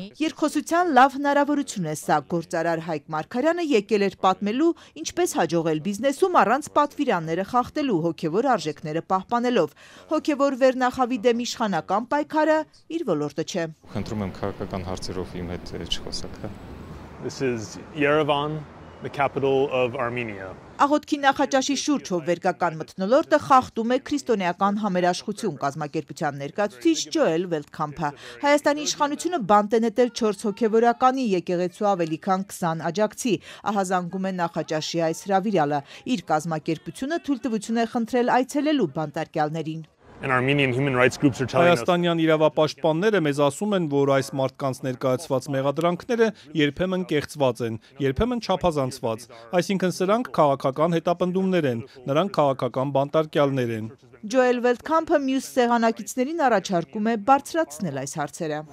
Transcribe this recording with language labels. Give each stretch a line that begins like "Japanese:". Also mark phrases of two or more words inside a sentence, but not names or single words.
Armenian: Երկխոսության լավ հնարավորություն է սա։ Գործարար Հայկ Մարգարյանը եկել էր պատմելու, ինչպես հաջողել բիզնեսում առանց պատվիրանները խախտելու, հոգևոր արժեքները պահպանելով։ Հոգևոր վերնախավի դեմ իշխանական պայքարը իր ոլորտը չէ։ Խնդրում եմ քաղաքական հարցերով իմ հետ չխոսաք։
English: This is Yerevan, the capital of Armenia.
Armenian: Աղոթքի նախաճաշի շուրջ հովվերգական մթնոլորտը խախտում է քրիստոնեական համերաշխություն կազմակերպության ներկայացուցիչ Ջոել Վելտքամփը։ Հայաստանի իշխանությունը բանտ է նետել 4 հոգևորականի եկեղեցու ավելի քան 20 աջակցի, ահազանգում է նախաճաշի այս հրավիրյալը։ Իր կազմակերպությունը թույլտվություն է խնդրել այցելելու բանտարկյալներին։
English: And Armenian human rights groups are telling us
Armenian: Հայաստանյան իրավապաշտպանները մեզ ասում են, որ այս մարդկանց ներկայացված մեղադրանքները երբեմն կեղծված են, երբեմն չափազանցված, այսինքն սրանք քաղաքական հետապնդումներ են, նրանք քաղաքական բանտարկյալներ են։ Ջոել Վելտքամփը մյուս սեղանակիցներին առաջարկում է բարձրացնել այս հարցերը։